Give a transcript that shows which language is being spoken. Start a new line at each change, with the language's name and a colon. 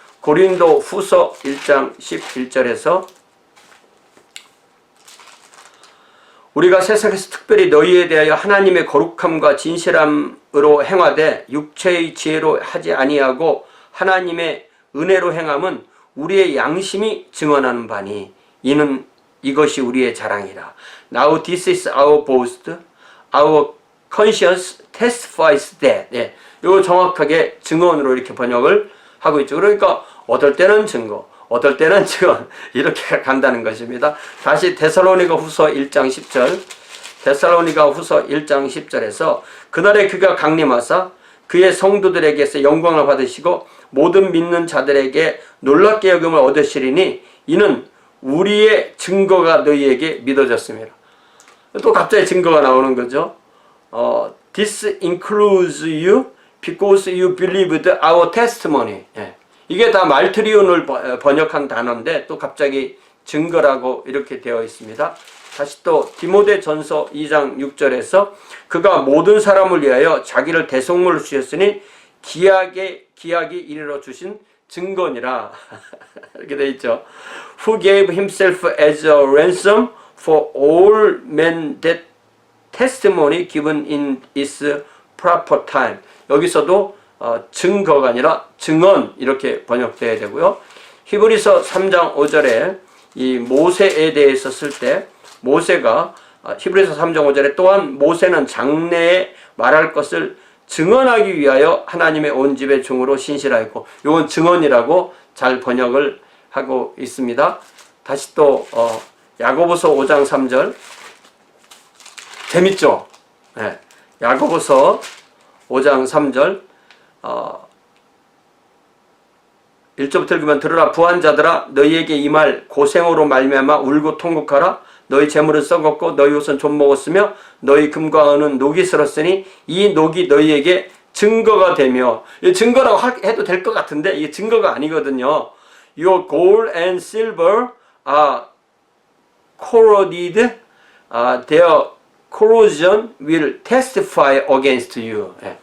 Korean: 고린도 후서 1장 11절에서 우리가 세상에서 특별히 너희에 대하여 하나님의 거룩함과 진실함으로 행하되 육체의 지혜로 하지 아니하고 하나님의 은혜로 행함은 우리의 양심이 증언하는 바니 이는 이것이 우리의 자랑이라.
English: Now this is our boast. Our conscience testifies that.
Korean: 예, 이거 정확하게 증언으로 이렇게 번역을 하고 있죠. 그러니까 어떨 때는 증거, 어떨 때는 증언 이렇게 간다는 것입니다. 다시 데살로니가 후서 1장 10절 데살로니가 후서 1장 10절에서 그날에 그가 강림하사 그의 성도들에게서 영광을 받으시고 모든 믿는 자들에게 놀랍게 여김을 얻으시리니 이는 우리의 증거가 너희에게 믿어졌습니다. 또 갑자기 증거가 나오는 거죠.
English: This includes you because you believed our testimony.
Korean: 예. 이게 다 말트리온을 번역한 단어인데 또 갑자기 증거라고 이렇게 되어 있습니다. 다시 또 디모데전서 2장 6절에서 그가 모든 사람을 위하여 자기를 대속물로 주셨으니 기약이 이르러 주신 증거니라. 이렇게 되어 있죠.
English: Who gave himself as a ransom for all men that testimony given in its proper time.
Korean: 여기서도 증거가 아니라 증언 이렇게 번역되어야 되고요. 히브리서 3장 5절에 이 모세에 대해서 쓸 때 모세가 히브리서 3장 5절에 또한 모세는 장래에 말할 것을 증언하기 위하여 하나님의 온 집의 종으로 신실하였고, 이건 증언이라고 잘 번역을 하고 있습니다. 다시 또 야고보서 5장 3절 재밌죠? 네. 야고보서 5장 3절 1절부터 읽으면 들으라 부한 자들아 너희에게 이 말 고생으로 말미암아 울고 통곡하라. 너희 재물은 썩었고 너희 옷은 좀 먹었으며 너희 금과 은은 녹이 슬었으니 이 녹이 너희에게 증거가 되며, 증거라고 해도 될 것 같은데 이게 증거가 아니거든요.
English: Your gold and silver are corroded, their corrosion will testify against you.